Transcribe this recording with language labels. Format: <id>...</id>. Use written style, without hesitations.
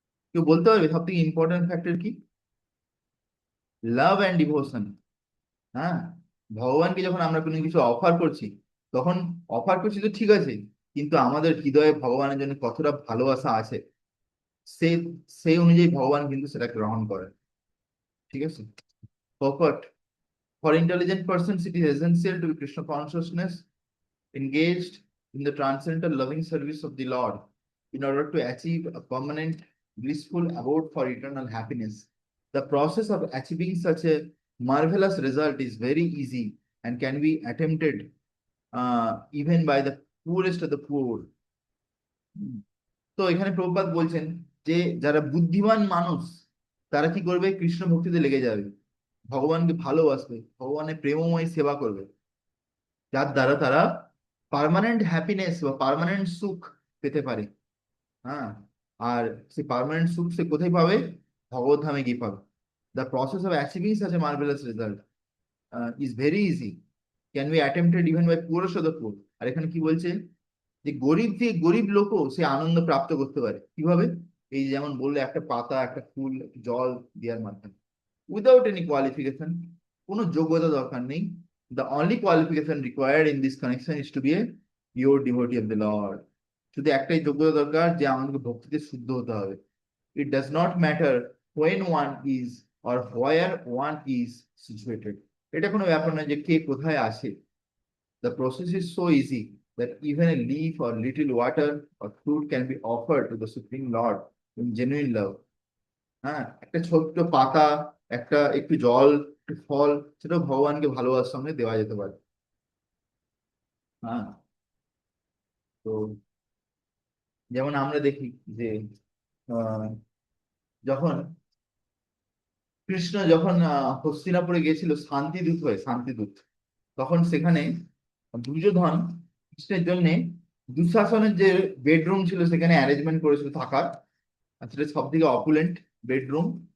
<bn>কেউ বলতে পারবে সব থেকে ইম্পর্টেন্ট ফ্যাক্টর কি?</bn> <en>Love and devotion.</en> <bn>হ্যাঁ, ভগবানকে যখন আমরা কোনো কিছু অফার করছি, তখন অফার করছি তো ঠিক আছে, কিন্তু আমাদের হৃদয়ে ভগবানের জন্য কতটা ভালোবাসা আছে, সে সেই অনুযায়ী ভগবান কিন্তু সেটা গ্রহণ করেন। ঠিক আছে। Purport.</bn> <en>For intelligent persons, it is essential to be Krishna consciousness engaged in the transcendental loving service of the Lord in order to achieve a permanent blissful abode for eternal happiness. The process of achieving such a marvelous result is very easy and can be attempted even by the poorest of the poor.</en> <bn>তো এখানে প্রভুপাদ বলছেন যে যারা বুদ্ধিমান মানুষ তারা কি করবে, কৃষ্ণ ভক্তিতে লেগে যাবে, ভগবানকে ভালোবাসবে, ভগবানের প্রেমময় সেবা করবে, যার দ্বারা তারা পার্মানেন্ট হ্যাপিনেস বা পার্মানেন্ট সুখ পেতে পারে। হ্যাঁ, আর সেই পার্মানেন্ট সুখ সে কোথায় পাবে? ভগবত ধামে গিয়ে পাবে।</bn> <en>The process of achieving such a marvellous result is very easy, can be attempted even by poorest of the poor.</en> <bn>আর এখানে কি বলছে যে গরিব থেকে গরিব লোকও সে আনন্দ প্রাপ্ত করতে পারে। কিভাবে? এই যে যেমন বললে একটা পাতা, একটা ফুল, একটু জল দেওয়ার মাধ্যমে,</bn> <en>without any qualification,</en> <bn>কোনো যোগ্যতা দরকার নেই।</bn> <en>The only qualification required in this connection is to be a pure devotee of the Lord.</en> <bn>শুধু একটাই যোগ্যতা দরকার, যে আমাকে ভক্তিতে শুদ্ধ হতে হবে।</bn> <en>It does not matter when one is or where one is situated.</en> <bn>এটা কোনো ব্যাপার নয় যে কে কোথায় আছে।</bn> <en>The process is so easy that even a leaf or little water or fruit can be offered to the Supreme Lord in genuine love.</en> <bn>হ্যাঁ, একটা ছোট্ট পাতা, একটা একটু জল, একটু ফল, সেটা ভগবানকে ভালোবাসার সঙ্গে দেওয়া যেতে পারে। হ্যাঁ। তো যেমন আমরা দেখি যে আহ, যখন কৃষ্ণ যখন হস্তিনাপুরে গেছিল শান্তিদূত হয়ে, শান্তিদূত, তখন সেখানে দুর্যোধন কৃষ্ণের জন্য দুঃশাসনের যে বেডরুম ছিল সেখানে অ্যারেঞ্জমেন্ট করেছিল থাকার। আর সেটা সব থেকে অপুলেন্ট বেডরুম।</bn>